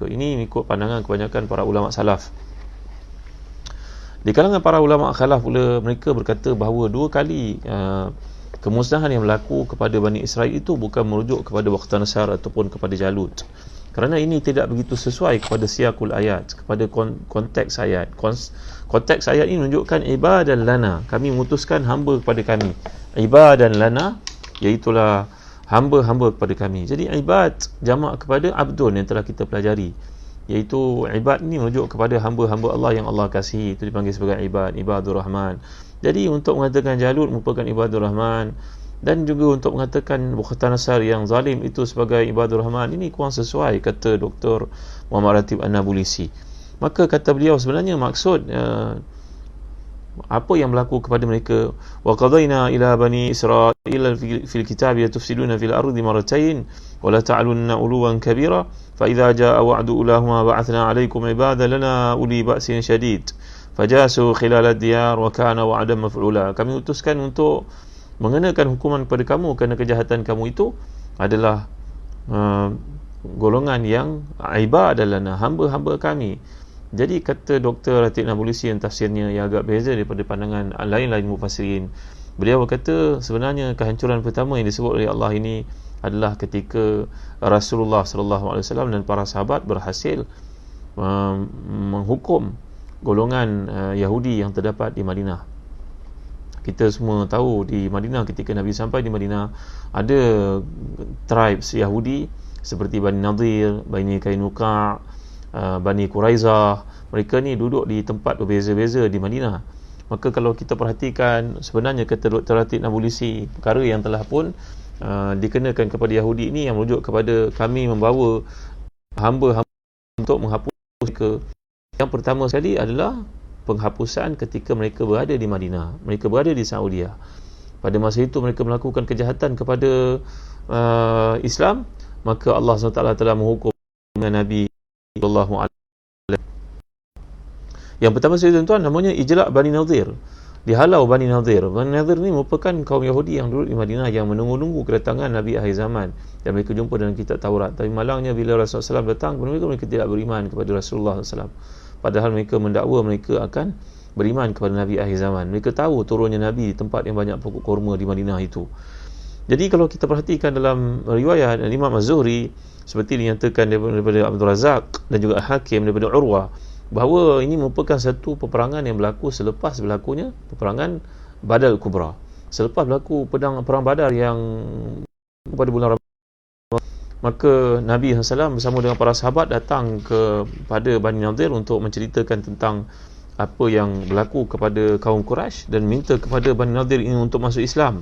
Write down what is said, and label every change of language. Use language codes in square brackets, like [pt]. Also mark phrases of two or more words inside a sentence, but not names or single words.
[ms] Ini mengikut pandangan kebanyakan para ulama salaf. Di kalangan para ulama khalaf pula, mereka berkata bahawa 2 kali kemusnahan yang berlaku kepada Bani Israel itu bukan merujuk kepada Bukhtanasar ataupun kepada Jalut, kerana ini tidak begitu sesuai kepada siakul ayat, kepada konteks ayat. Konteks ayat ini menunjukkan [ar] عبادا لنا, [ms] kami memutuskan hamba kepada kami. [ar] عبادا لنا, [ms] iaitulah hamba-hamba kepada kami. Jadi ibad jamak kepada abdun yang telah kita pelajari, iaitu ibad ini merujuk kepada hamba-hamba Allah yang Allah kasihi, itu dipanggil sebagai [ar] عباد الرحمن. [ms] Jadi untuk mengatakan Jalut merupakan [ar] عباد الرحمن, [ms] dan juga untuk mengatakan Bukhtanasar yang zalim itu sebagai [ar] عباد الرحمن, [ms] ini kurang sesuai, kata Dr. Muhammad Ratib An-Nabulisi. Maka kata beliau, sebenarnya maksud apa yang berlaku kepada mereka, [ar] وقضينا إلى بني إسرائيل في الكتاب تفسدون في الأرض مرتين ولا تعلن علوا كبيرا فإذا جاء وعد أولاهما بعثنا عليكم عبادا لنا أولي بأس شديد فجاسوا خلال الديار وكان وعدا مفعولا. [ms] Kami utuskan untuk mengenakan hukuman kepada kamu kerana kejahatan kamu itu adalah golongan yang [ar] عباد لنا, [ms] hamba-hamba kami. Jadi kata Dr. Ratib Nabulusi yang tafsirnya yang agak beza daripada pandangan lain-lain mufassirin. Beliau berkata sebenarnya kehancuran pertama yang disebut oleh Allah ini adalah ketika Rasulullah [ar] صلى الله عليه وسلم [ms] dan para sahabat berhasil menghukum golongan Yahudi yang terdapat di Madinah. Kita semua tahu di Madinah, ketika Nabi sampai di Madinah, ada tribes Yahudi seperti Bani Nadir, Bani Kainuqa, Bani Quraizah. Mereka ni duduk di tempat berbeza-beza di Madinah. Maka kalau kita perhatikan, sebenarnya kata Dr. Ratib Nabulusi, perkara yang telah pun dikenakan kepada Yahudi ini yang merujuk kepada kami membawa hamba-hamba untuk menghapus ke. Yang pertama sekali adalah penghapusan ketika mereka berada di Madinah, mereka berada di Saudi. Pada masa itu mereka melakukan kejahatan kepada Islam, maka Allah SWT telah menghukum dengan Nabi [ar] صلى الله عليه وسلم. [ms] Yang pertama sekali tuan-tuan, namanya ijla' Bani Nadir. Dihalau Bani Nadir. Bani Nadir ni merupakan kaum Yahudi yang duduk di Madinah, yang menunggu-nunggu kedatangan Nabi akhir zaman, dan mereka jumpa dalam kitab Taurat. Tapi malangnya bila Rasulullah SAW datang kepada mereka tidak beriman kepada Rasulullah SAW. Padahal mereka mendakwa mereka akan beriman kepada Nabi akhir zaman. Mereka tahu turunnya Nabi di tempat yang banyak pokok kurma di Madinah itu. Jadi kalau kita perhatikan dalam riwayat Imam Az-Zuhri, seperti dinyatakan daripada Abdul Razak dan juga Hakim daripada Urwah, bahawa ini merupakan satu peperangan yang berlaku selepas berlakunya peperangan Badar Kubra. Selepas berlaku perang Badar yang pada bulan Ramadan, maka Nabi SAW bersama dengan para sahabat datang kepada Bani Nadir untuk menceritakan tentang apa yang berlaku kepada kaum Quraisy dan minta kepada Bani Nadir ini untuk masuk Islam.